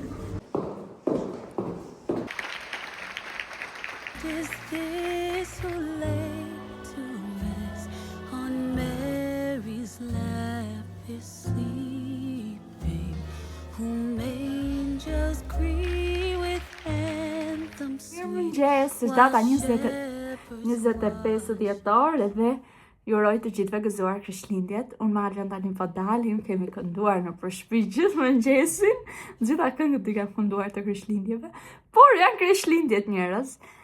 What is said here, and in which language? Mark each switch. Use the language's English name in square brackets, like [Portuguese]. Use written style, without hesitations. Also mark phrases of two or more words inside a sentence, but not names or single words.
[English] Is this so late to rest on Mary's lap is sleeping, whom angels greet with anthems sweet. [Albanian] Mirëmëngjes, është data 25 dhjetor dhe ju uroj të gjithëve gëzuar Krishtlindjet. Unë me Alvin tani po dalim, kemi kënduar në përshpi gjithë mëngjesin. Gjitha këngët i kam kënduar të Krishtlindjeve, por janë Krishtlindjet njerëz.